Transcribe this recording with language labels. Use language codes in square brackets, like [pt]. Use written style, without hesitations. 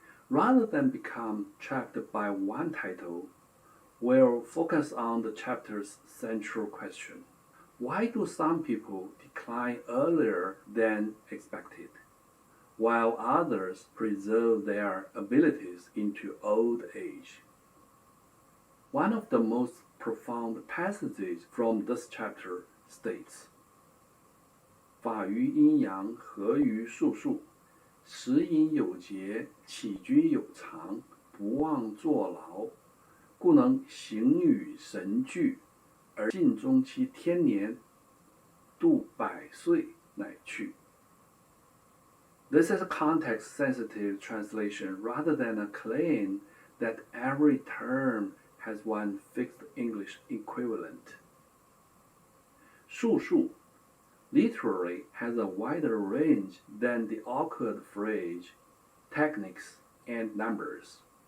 [en] Rather than become trapped by one title, we'll focus on the chapter's central question. Why do some people decline earlier than expected, while others preserve their abilities into old age? One of the most profound passages from this chapter states, [zh] 法于阴阳，合于术数，食饮有节，起居有常，不忘坐牢，故能形与神俱，而尽终其天年，度百岁乃去. [en] This is a context-sensitive translation rather than a claim that every term has one fixed English equivalent. 术数 literally has a wider range than the awkward phrase, techniques, and numbers.